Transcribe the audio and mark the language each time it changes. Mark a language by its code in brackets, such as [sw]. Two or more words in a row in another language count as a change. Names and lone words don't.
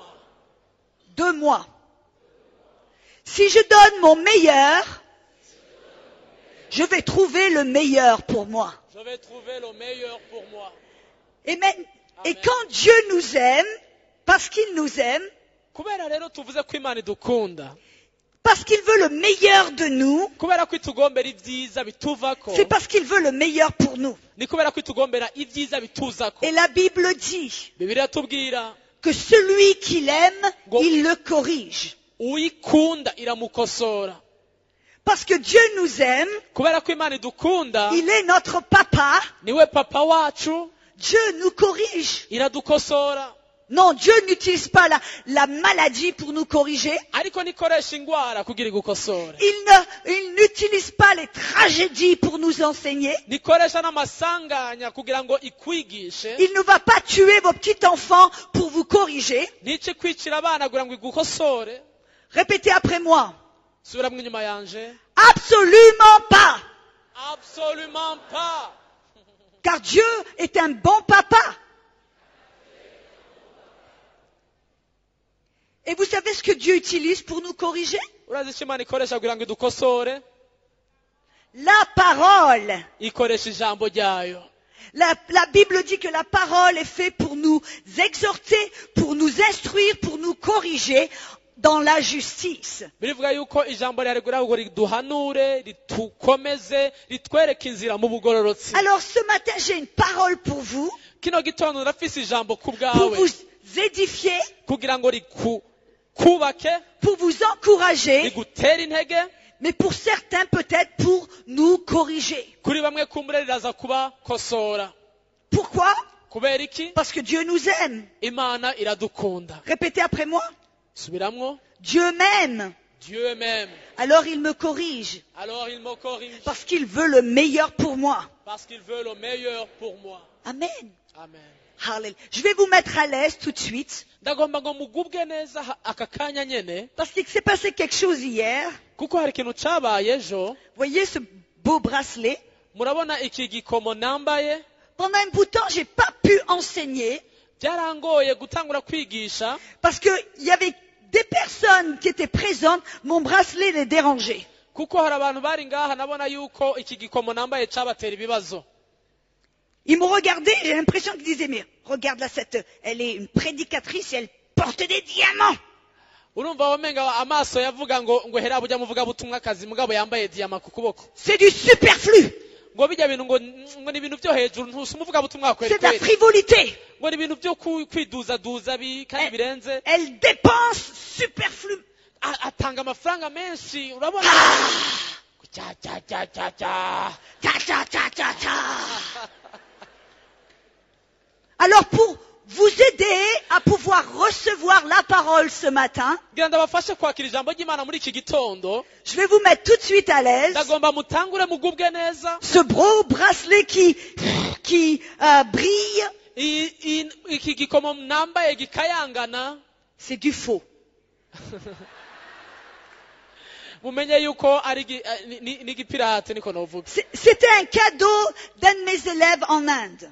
[fr] De moi. Si je donne mon meilleur, je vais trouver le meilleur pour moi. je vais trouver le meilleur pour moi Et Amen. quand Dieu nous aime, parce qu'il nous aime, [rn] kubera rero tuvuze ko imana idukunda [fr] parce qu'il veut le meilleur de nous, [rn] kubera ko itugombera ibyiza bituvako [fr] c'est parce qu'il veut le meilleur pour nous. [rn] ni kubera ko itugombera ibyiza bituzako [fr] Et la Bible dit [rn] bibiliya tubwira [fr] que celui qui l'aime, Go- il le corrige. [rn] uyikunda iramukosora [fr] Parce que Dieu nous aime, [rn] kubera ko imana idukunda [fr] il est notre papa, [rn] niwe papa wacu [fr] Dieu nous corrige. [rn] iradukosora [fr] Non, Dieu n'utilise pas la maladie pour nous corriger. [rn] ariko nikoresha ingwara kugira igukosore [fr] Il n'utilise pas les tragédies pour nous enseigner. [rn] nikoresha n'amasanganya kugira ngo ikwigishe [fr] Il ne va pas tuer vos petits enfants pour vous corriger. [rn] nice kwicira abana kugira ngo igukosore [fr] Répétez après moi. [rn] subiramo inyuma yanje [fr] Absolument pas. absolument pas Car Dieu est un bon papa. Et vous savez ce que Dieu utilise pour nous corriger? [rn] urazi icyo imana ikoresha kugira ngo idukosore [fr] La parole. [rn] ikoresha ijambo ryayo [fr] La Bible dit que la parole est faite pour nous exhorter, pour nous instruire, pour nous corriger dans la justice. [rn] birivuga yuko ijambo ryaregura ngo riduhanure ritukomeze ritwereke inzira mu bugororotsi [fr] Alors ce matin, j'ai une parole pour vous, [rn] kino gitondo ndafise ijambo ku [fr] pour [rn] bwawe [fr] vous édifier, [rn] kugira ngo rikubake [fr] pour vous encourager, [rn] rigutere intege [fr] mais pour certains peut-être pour nous corriger. [rn] kuri bamwe kumbure riraza kubakosora [fr] Pourquoi? [rn] kubera iki [fr] Parce que Dieu nous aime. [rn] imana iradukunda [fr] Répétez après moi. [rn] subiramwo [fr] Dieu m'aime. Dieu m'aime Alors il me corrige. alors il me corrige Parce qu'il veut le meilleur pour moi. parce qu'il veut le meilleur pour moi Amen. amen Hallelujah. Je vais vous mettre à l'aise tout de suite. [rn] ndagomba ngo mugubwe neza aka kanya nyene [fr] Parce qu'il s'est passé quelque chose hier. [rn] kuko hari ikintu cabaye ejo [fr] Voyez ce beau bracelet. [rn] murabona iki gikomo nambaye [fr] Pendant un bout de temps, j'ai pas pu enseigner [rn] byarangoye gutangura kwigisha [fr] parce qu'il y avait des personnes qui étaient présentes. Mon bracelet les dérangeait. [rn] kuko hari abantu bari ngaha nabona yuko iki gikomo nambaye cabatera ibibazo [fr] Ils me regardaient, j'ai l'impression qu'ils disaient, mais regarde là, elle est une prédicatrice et elle porte des diamants. [rn] urumva wamenga amaso yavuga ngo hera bujya muvuga butumwa kazi mugabo yambaye diyama ku kuboko [fr] C'est du superflu. [rn] ngo bijya bintu ngo ni ibintu byo hejuru ntusumuvuga butumwa kweli [fr] C'est de la [rn] kweli [fr] frivolité. [rn] ngo ni ibintu byo kwiduzaduza kandi birenze [fr] Elle dépense superflu. [rn] atanga amafaranga menshi urabona cya cya cya cya cya Ta, ta, ta, ta, ta. [fr] Alors pour vous aider à pouvoir recevoir la parole ce matin, [rn] ngira ndabafashe kwakira ijambo ry'Imana muri iki gitondo [fr] je vais vous mettre tout de suite à l'aise. [rn] ndagomba mutangure mugubwe neza [fr] Ce beau bracelet qui brille, [rn] iki gikomo nambaye gikayangana [fr] c'est du faux. [rn] mumenye yuko ari n'igipirate niko novuga [fr] C'était un cadeau d'un de mes élèves en Inde.